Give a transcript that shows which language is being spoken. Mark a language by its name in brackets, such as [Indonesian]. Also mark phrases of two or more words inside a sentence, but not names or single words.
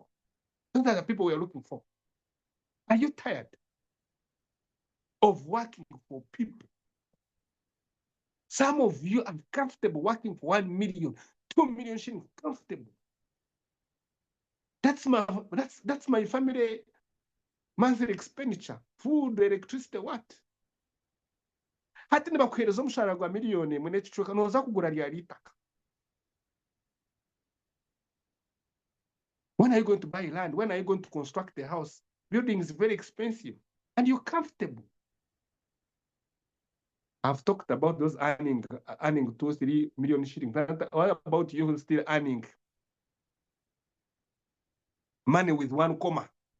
[English] Those are the people we are looking for. Are you tired of working for people? Some of you are comfortable working for 1 million, 2 million shillings, comfortable. That's my family monthly expenditure, food, electricity, what? [Nyankole] Hati nibakuhereza umushahara gwa miliyoni mwene chichuka noza kugura lya litaka. [English] When are you going to buy land? When are you going to construct a house? Building is very expensive and you're comfortable. I've talked about those earning 2-3 million shillings. What about you still earning money with 1 comma?